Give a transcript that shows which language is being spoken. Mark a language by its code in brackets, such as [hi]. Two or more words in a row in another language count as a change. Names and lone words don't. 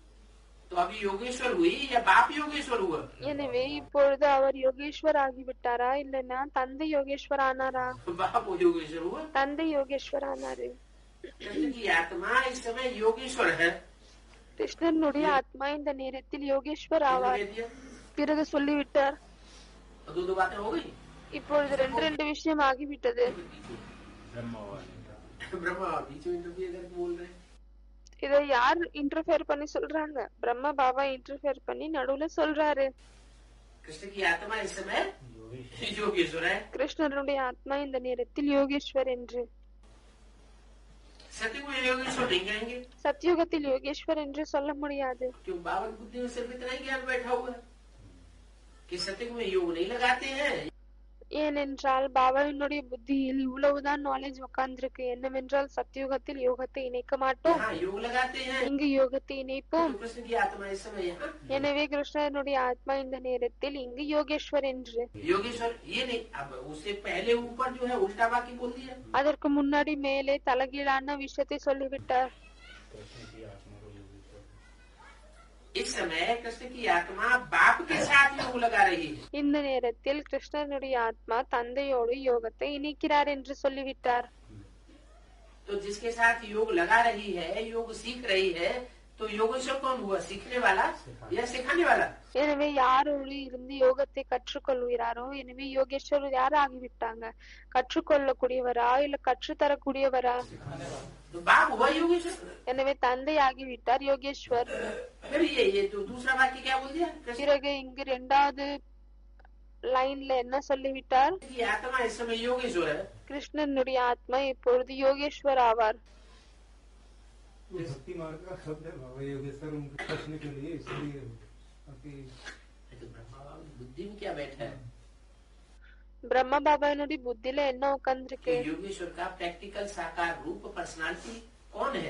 [hi] तो तो अभी योगेश्वर हुई या बाप योगेश्वर हुआ? [ta] எனவே இப்பொழுது அவர் யோகேஸ்வர் ஆகிவிட்டாரா இல்லைன்னா தந்தை யோகேஸ்வர் ஆனாரா? [hi] बाप योगेश्वर हुआ। [ta] தந்தை யோகேஸ்வர் ஆனாரு। [hi] कृष्ण की आत्मा इस समय योगेश्वर है। [ta] கிருஷ்ணனுடைய ஆத்மா இந்த நேரத்தில் யோகேஸ்வர் ஆவார்। [hi] कह दिया? [ta] பிறகு சொல்லிவிட்டார்। [hi] तो दो बातें हो गई। [ta] இப்பொழுது ரெண்டு விஷயம் ஆகிவிட்டது। [hi] ब्रह्मा बीच में इंटरफियर करके बोल रहे हैं। [ta] இதை யார் இன்டர்ஃபியர் பண்ணி சொல்றாங்க? பிரம்மா பாபா இன்டர்ஃபியர் பண்ணி நடுவுல சொல்றாரு। [hi] कृष्ण की आत्मा इस समय योगेश्वर है। [ta] கிருஷ்ணனுடைய ஆத்மா இந்த நேரத்தில் யோகேஸ்வர் என்று। [hi] सत्युग में योगेश्वर नहीं कहेंगे। [ta] சத்யுகத்தில் யோகேஸ்வர் என்று சொல்ல முடியாது। [hi] क्यों? बाबा की बुद्धि में सिर्फ इतना ही ज्ञान बैठा हुआ है कि सत्युग में योग नहीं लगाते हैं। [ta] ஏனென்றால் பாபாவினுடைய புத்தியில் இவ்வளவுதான் நாலேஜ் உட்கார்ந்திருக்கு, என்னவென்றால் சத்யுகத்தில் யோகத்தை இணைக்க மாட்டோம், [hi] हाँ योग लगाते हैं। [ta] இங்கு யோகத்தை இணைப்போம்। [hi] तो कृष्ण की आत्मा इस समय यहाँ [ta] எனவே கிருஷ்ணனுடைய ஆத்மா இந்த நேரத்தில் இங்கு யோகேஸ்வர் என்று। [hi] योगेश्वर ये नहीं, अब उससे पहले ऊपर जो है उल्टा बाकी बोल दिया। [ta] அதற்கு முன்னாடி மேலே தலகீழான விஷயத்தை சொல்லிவிட்டார்। [hi] इस समय कृष्ण की आत्मा बाप के साथ योग लगा रही है। [ta] இந்த நேரத்தில் கிருஷ்ணனுடைய ஆத்மா தந்தையோடு யோகத்தை இணைக்கிறார் என்று சொல்லிவிட்டார்। [hi] तो जिसके साथ योग लगा रही है, योग सीख रही है, तो योगेश्वर कौन हुआ? सीखने वाला या सिखाने वाला? [ta] எனவே யாரோடு இருந்து யோகத்தை கற்றுக்கொள்கிறாரோ எனவே யோகேஸ்வரர் யார் ஆகிவிட்டாங்க? கற்றுக்கொள்ளக்கூடியவரா இல்ல கற்றுத்தரக்கூடியவரா? [hi] तो बाप हुआ योगेश्वर। [ta] எனவே தந்தை ஆகிவிட்டார் யோகேஸ்வர்। [hi] फिर ये तो दूसरा वाक्य क्या बोल दिया? कृष्ण [ta] பிறகு இங்கு இரண்டாவது லைன்ல என்ன சொல்லிவிட்டார்? [hi] की आत्मा इस समय योगेश्वर है। [ta] கிருஷ்ணனுடைய ஆத்மா இப்பொழுது யோகேஸ்வர் ஆவார்। [hi] वो भक्ति मार्ग का शब्द है बाबा योगेश्वर उनको पूछने के लिए, इसलिए बाकी तो ब्रह्मा बाबा की बुद्धि में क्या बैठा है? [ta] பிரம்ம பாபாவினுடைய புத்தியில என்ன உட்கார்ந்துருக்கு? [hi] कि योगेश्वर का प्रैक्टिकल साकार रूप पर्सनालिटी कौन है?